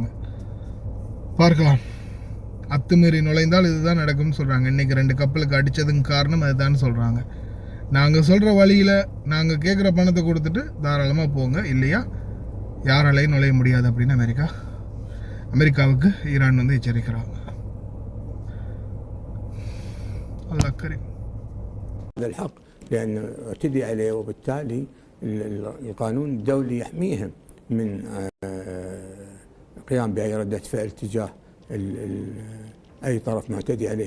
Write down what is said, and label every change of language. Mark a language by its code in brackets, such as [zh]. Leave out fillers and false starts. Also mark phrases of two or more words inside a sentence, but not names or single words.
[ta] பார்க்கலாம், அத்துமீறி நுழைந்தால் இதுதான் நடக்கும்னு சொல்கிறாங்க. இன்றைக்கி 2 கப்பலுக்கு அடித்ததுக்கு காரணம் அதுதான் சொல்கிறாங்க. நாங்கள் சொல்கிற வழியில் நாங்கள் கேட்குற பணத்தை கொடுத்துட்டு தாராளமாக போங்க, இல்லையா யாராலையும் நுழைய முடியாது அப்படின்னு அமெரிக்காவுக்கு ஈரான் எச்சரிக்கிறாங்க. [ar] الله كريم. الحق لأن اعتدي عليه، وبالتالي القانون الدولي يحميهم من قيام بأي ردة فعل تجاه أي طرف معتدي عليهم.